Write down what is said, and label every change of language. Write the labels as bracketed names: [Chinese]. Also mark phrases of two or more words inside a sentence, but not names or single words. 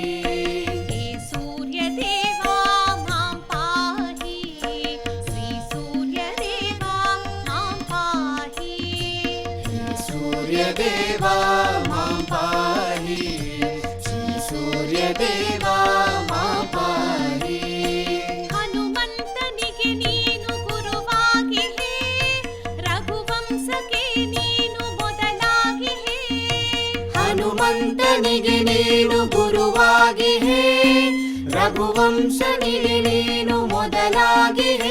[Sanskrit] హే సూర్యదేవా మాం పాహి శ్రీ సూర్యదేవా మాం పాహి సూర్యదేవా మా పాహి శ్రీ సూర్యదేవా మా పాహి [Kannada] ಹನುಮಂತನಿಗೆ ನೀನು ಗುರುವಾಗಿ ಹೇ ರಘುವಂಶಕ್ಕೆ ನೀನು ಮೊದಲಾಗಿ ಹೇ ಹನುಮಂತನಿಗೆ ನೀನು ಗುರುವಾಗಿ ಹೇ ರಘುವಂಶನಿಗೆ ನೀನು ಮೊದಲಾಗಿ ಹೇ